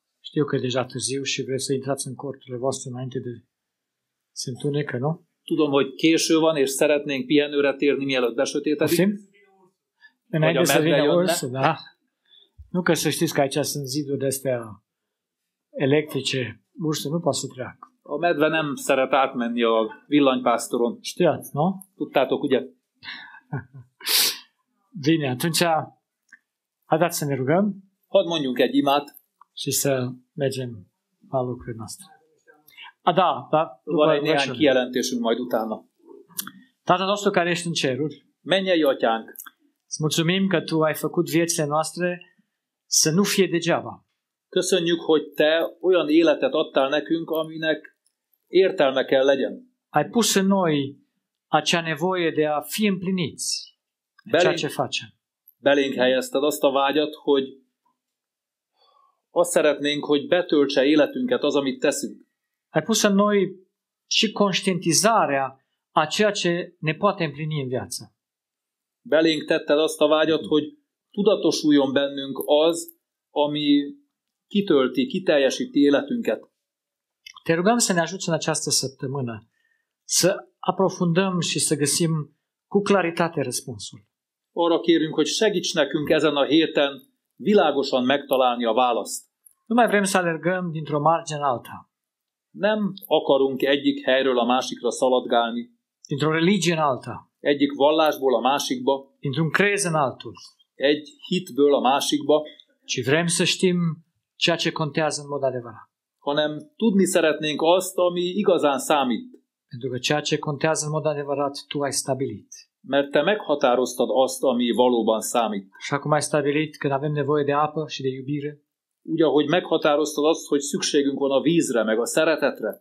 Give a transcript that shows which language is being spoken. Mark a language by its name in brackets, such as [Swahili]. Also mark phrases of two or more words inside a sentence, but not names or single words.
[Romanian] Știu că e deja târziu și vreți să intrați în corturile voastre înainte de se întunecă, nu? [Hungarian] Tudom, hogy késő van, és szeretnénk pihenőre térni, mielőtt besötétedik. [Romanian] Poftim? Înainte să [Hungarian] medve [Romanian] vină [Hungarian] jönne. [Romanian] ursul, da? Nu că să știți că aici sunt ziduri de-astea electrice. Ursul nu poate să treacă. [Hungarian] A medve nem szeret átmenni a villanypásztoron. [Romanian] Știați, nu? [Hungarian] Tudtátok, ugye? [Romanian] Bine, atunci haideți să ne rugăm [Hungarian] Hadd mondjunk egy imát. [Romanian] și să mergem la lucrurile noastre. Da. [Hungarian] Van egy néhány kijelentésünk majd utána. [Romanian] Tatăl nostru care ești în ceruri, [Hungarian] Mennyei atyánk, [Romanian] îți mulțumim că Tu ai făcut viețile noastre să nu fie degeaba. [Hungarian] köszönjük, hogy Te olyan életet adtál nekünk, aminek értelme kell legyen. [Romanian] Ai pus în noi acea nevoie de a fi împliniți în ceea ce facem. [Hungarian] Belénk helyezted azt a vágyat, hogy azt szeretnénk, hogy betöltse életünket az, amit teszünk. [Romanian] Ai pus în noi și conștientizarea a ceea ce ne poate împlini în viață. [Hungarian] Belénk tetted azt a vágyat, hogy tudatosuljon bennünk az, ami kitölti, kiteljesíti életünket. [Romanian] Te rugăm să ne ajuți în această săptămână să aprofundăm și să găsim cu claritate răspunsul. [Hungarian] Arra kérünk, hogy segíts nekünk ezen a héten világosan megtalálni a választ. [Romanian] Nu mai vrem să alergăm dintr-o margine în alta, [Hungarian] Nem akarunk egyik helyről a másikra szaladgálni, [Romanian] dintr-o religie în alta, [Hungarian] egyik vallásból a másikba, [Romanian] dintr-un crez în altul, [Hungarian] egy hitből a másikba, [Romanian] ci vrem să știm ceea ce contează în mod adevărat. [Hungarian] hanem tudni szeretnénk azt, ami igazán számít. [Romanian] Pentru că ceea ce contează în mod adevărat Tu ai stabilit. [Hungarian] Mert te meghatároztad azt, ami valóban számít. [Romanian] Așa cum ai stabilit când avem nevoie de apă și de iubire, [Hungarian] Úgy, ahogy meghatároztad azt, hogy szükségünk van a vízre, meg a szeretetre,